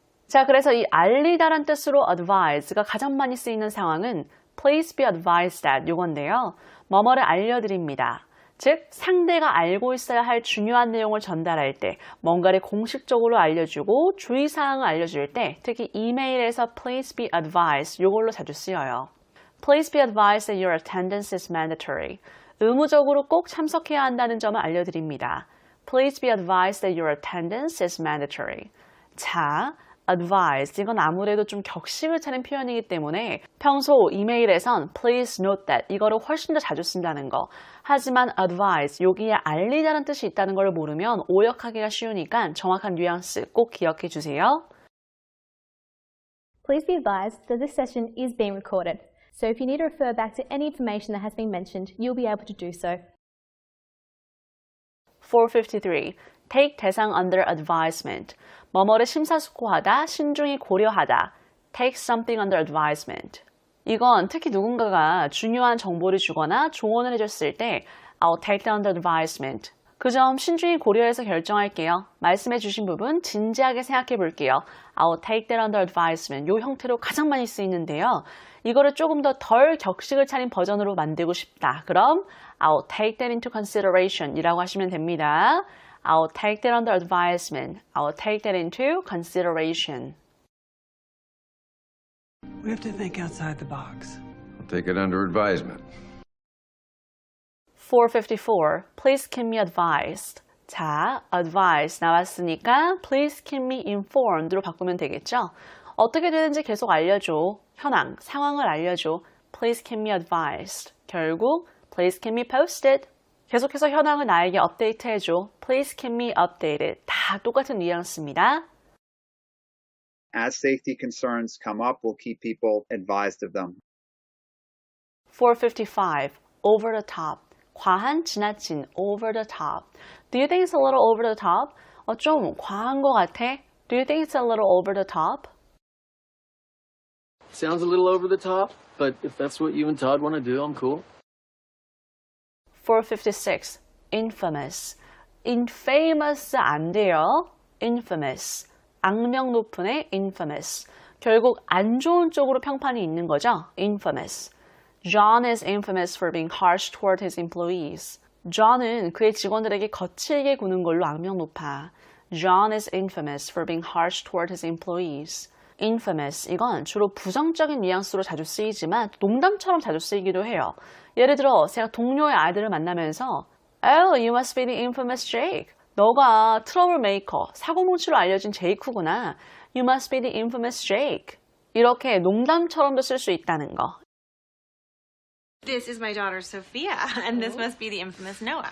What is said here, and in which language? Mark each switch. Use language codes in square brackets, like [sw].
[ko] 자, 그래서 이 알리다란 뜻으로 advise가 가장 많이 쓰이는 상황은 [en] please be advised that [ko] 요건데요. 뭐뭐를 알려드립니다. 즉, 상대가 알고 있어야 할 중요한 내용을 전달할 때 뭔가를 공식적으로 알려주고 주의사항을 알려줄 때 특히 이메일에서 [en] please be advised [ko] 요걸로 자주 쓰여요. [en] Please be advised that your attendance is mandatory. [ko] 의무적으로 꼭 참석해야 한다는 점을 알려드립니다. [en] Please be advised that your attendance is mandatory. [ko] 자, advise 이건 아무래도 좀 격식을 차린 표현이기 때문에 평소 이메일에선 [en] please note that [ko] 이거를 훨씬 더 자주 쓴다는 거. 하지만 advise 여기에 알리다는 뜻이 있다는 걸 모르면 오역하기가 쉬우니까 정확한 뉘앙스 꼭 기억해 주세요. [en] Please be advised that this session is being recorded, so if you need to refer back to any information that has been mentioned, you'll be able to do so. [ko] 453. Take 대상 under advisement. 뭐뭐를 심사숙고하다, 신중히 고려하다. [en] Take something under advisement. [ko] 이건 특히 누군가가 중요한 정보를 주거나 조언을 해줬을 때 [en] I'll take that under advisement. [ko] 그 점 신중히 고려해서 결정할게요. 말씀해 주신 부분 진지하게 생각해 볼게요. [en] I'll take that under advisement. [ko] 이 형태로 가장 많이 쓰이는데요. 이거를 조금 더 덜 격식을 차린 버전으로 만들고 싶다. 그럼 [en] I'll take that into consideration [ko] 이라고 하시면 됩니다. [en] I'll take that under advisement. I'll take that into consideration. We have to think outside the box. I'll take it under advisement. 454. Please keep me advised. [ko] 자, advice 나왔으니까 [en] please keep me informed [ko] 로 바꾸면 되겠죠? 어떻게 되는지 계속 알려줘. 현황, 상황을 알려줘. [en] Please keep me advised. 결국 please keep me posted. [ko] 계속해서 현황을 나에게 업데이트 해줘. [en] Please keep me updated. [ko] 다 똑같은 뉘앙스입니다. [en] As safety concerns come up, we'll keep people advised of them. 455. Over the top. [ko] 과한, 지나친, over the top. [en] Do you think it's a little over the top? [ko] 좀 과한 것 같아? [en] Do you think it's a little over the top? Sounds a little over the top, but if that's what you and Todd want to do, I'm cool. 456. Infamous. [ko] Infamous 안 돼요. Infamous. 악명 높은의 infamous. 결국 안 좋은 쪽으로 평판이 있는 거죠. [en] Infamous. John is infamous for being harsh toward his employees. [ko] John은 그의 직원들에게 거칠게 구는 걸로 악명 높아. [en] John is infamous for being harsh toward his employees. [ko] infamous 이건 주로 부정적인 뉘앙스로 자주 쓰이지만 농담처럼 자주 쓰이기도 해요. 예를 들어 제가 동료의 아이들을 만나면서 [en] Oh, you must be the infamous Jake. [ko] 너가 트러블 메이커, 사고뭉치로 알려진 제이크구나. [en] You must be the infamous Jake. [ko] 이렇게 농담처럼도 쓸 수 있다는 거. [en] This is my daughter Sophia, and this must be the infamous Noah.